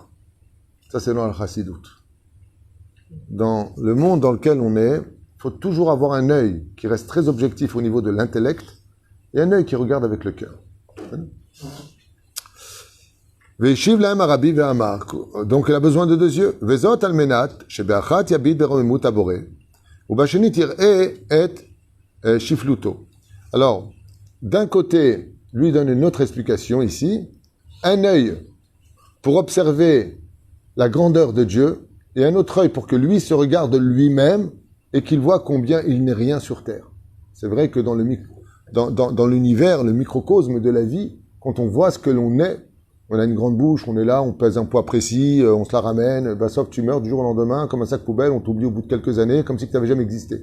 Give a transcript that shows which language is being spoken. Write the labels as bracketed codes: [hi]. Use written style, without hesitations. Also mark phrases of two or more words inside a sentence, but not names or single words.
[fr] Ça, c'est dans le Chassidut. Dans le monde dans lequel on est, il faut toujours avoir un œil qui reste très objectif au niveau de l'intellect et un œil qui regarde avec le cœur. [he] והשיב להם הרבי ואמר. [fr] Donc, il a besoin de deux yeux. [he] וזאת על מנת שבאחת יביט ברוממות הבורא ובשנית יראה את שפלותו. [fr] Alors, d'un côté, lui donne une autre explication ici. Un œil pour observer la grandeur de Dieu, et un autre œil pour que lui se regarde lui-même et qu'il voit combien il n'est rien sur terre. C'est vrai que dans l'univers, le microcosme de la vie, quand on voit ce que l'on est, on a une grande bouche, on est là, on pèse un poids précis, on se la ramène, bah, sauf que tu meurs du jour au lendemain, comme un sac poubelle, on t'oublie au bout de quelques années, comme si tu n'avais jamais existé.